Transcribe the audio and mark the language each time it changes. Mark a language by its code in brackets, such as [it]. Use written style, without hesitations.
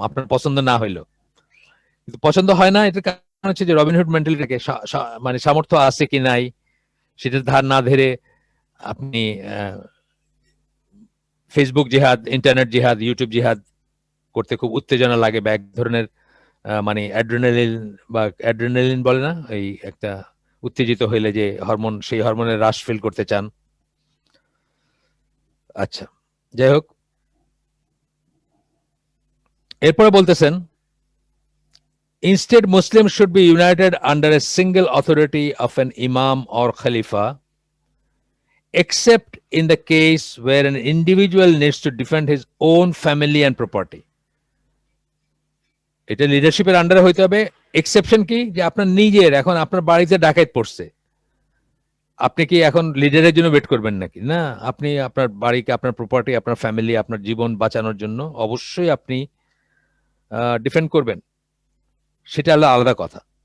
[bn] আপনার পছন্দ না হইলো, কিন্তু পছন্দ হয় না, এটার কারণ হচ্ছে যে রবিনহুড মেন্টালিটিকে মানে সামর্থ্য আছে কি নাই সেটার ধার না ধরে আপনি ফেসবুক জিহাদ, ইন্টারনেট জিহাদ, ইউটিউব জিহাদ করতে খুব উত্তেজনা লাগে, বা এক ধরনের মানে অ্যাড্রেনালিন বলে না, এই একটা উত্তেজিত হইলে যে হরমোন, সেই হরমোনের হ্রাস ফিল করতে চান। আচ্ছা, যাই হোক, এরপরে বলতেছেন [en] instead Muslims should be united under a single authority of an imam or khalifa, except in the case where an individual needs to defend his own family and property. [bn] এটা লিডারশিপের আন্ডারে হইতে হবে। এক্সেপশন কি, যে আপনার নিজের, এখন আপনার বাড়িতে ডাকাত পড়ছে, আপনি কি এখন লিডারের জন্য ওয়েট করবেন নাকি? না, আপনি আপনার বাড়িকে, আপনার প্রপার্টি, আপনার ফ্যামিলি, আপনার জীবন বাঁচানোর জন্য অবশ্যই আপনি ডিফেন্ড করবেন, সেটা হলো আলাদা কথা।